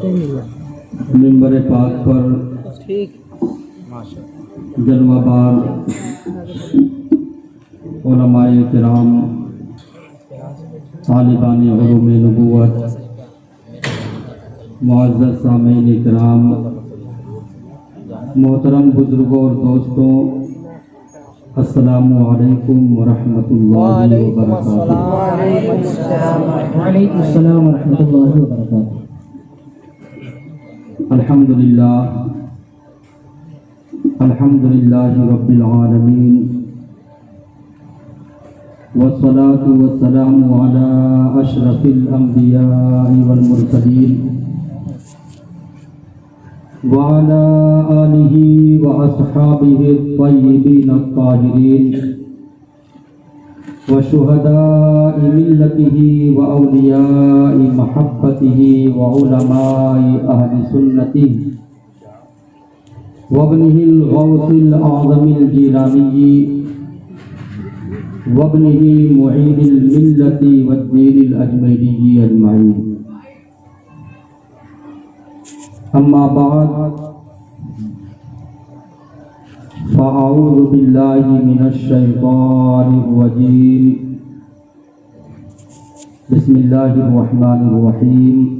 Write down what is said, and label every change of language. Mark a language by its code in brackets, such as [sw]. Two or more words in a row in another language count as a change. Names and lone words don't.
[ur] منبر پاک پر جلوہ بار علماء کرام، طالبان علوم نبوت، معزز سامعین کرام، محترم بزرگوں اور دوستوں، [ar] السلام علیکم ورحمۃ اللہ وبرکاتہ۔ وعلیکم السلام ورحمۃ اللہ وبرکاتہ۔ الحمدللہ رب العالمین، والصلاة والسلام علی اشرف الانبیاء والمرسلین، وعلى آلہ واصحابہ الطیبین الطاہرین، وشہداء ملتہ واولیاء محبتہ وعلماء اہل سنتہ، وابنہ الغوث الاعظم الجیلانی، وابنہ معین الملت والدین الاجمیری اجمعین۔ اما بعد، فاعوذ باللہ من الشیطان الرجیم، بسم اللہ الرحمن الرحیم۔